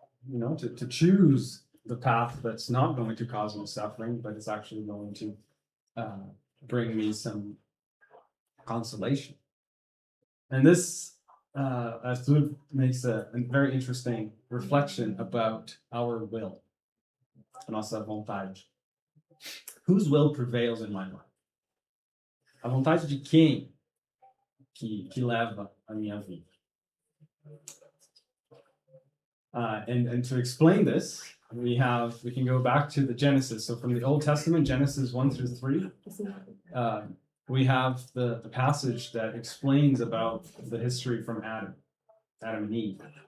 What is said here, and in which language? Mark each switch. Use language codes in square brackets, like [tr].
[en] You know, to choose the path that's not going to cause me suffering, but it's actually going to bring me some consolation. And this Astud makes a very interesting reflection about our will, [pt] nossa vontade. [en] Whose will prevails in my life? [pt] A vontade de quem que leva a minha vida? [en] And to explain this, we can go back to the Genesis. So from the Old Testament, Genesis 1-3, we have the passage that explains about the history from Adam and Eve.